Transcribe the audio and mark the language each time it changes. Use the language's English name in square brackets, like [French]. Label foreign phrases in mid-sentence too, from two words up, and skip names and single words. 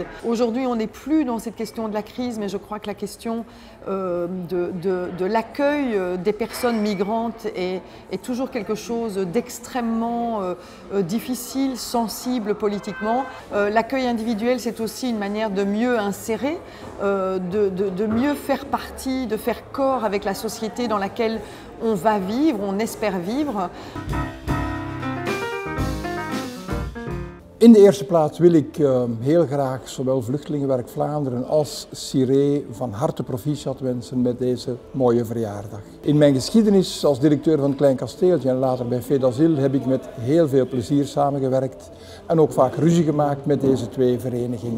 [French] Aujourd'hui, on n'est plus dans cette question de la crise, mais je crois que la question de l'accueil des personnes migrantes est toujours quelque chose d'extrêmement difficile, sensible politiquement. L'accueil individuel, c'est aussi une manière de mieux insérer, de mieux faire partie, de faire corps avec la société dans laquelle on va vivre, on espère vivre. [Dutch] In de eerste plaats wil ik heel graag zowel Vluchtelingenwerk Vlaanderen als CIRE van harte proficiat wensen met deze mooie verjaardag. In mijn geschiedenis als directeur van het Klein Kasteeltje en later bij FEDASIL heb ik met heel veel plezier samengewerkt en ook vaak ruzie gemaakt met deze twee verenigingen.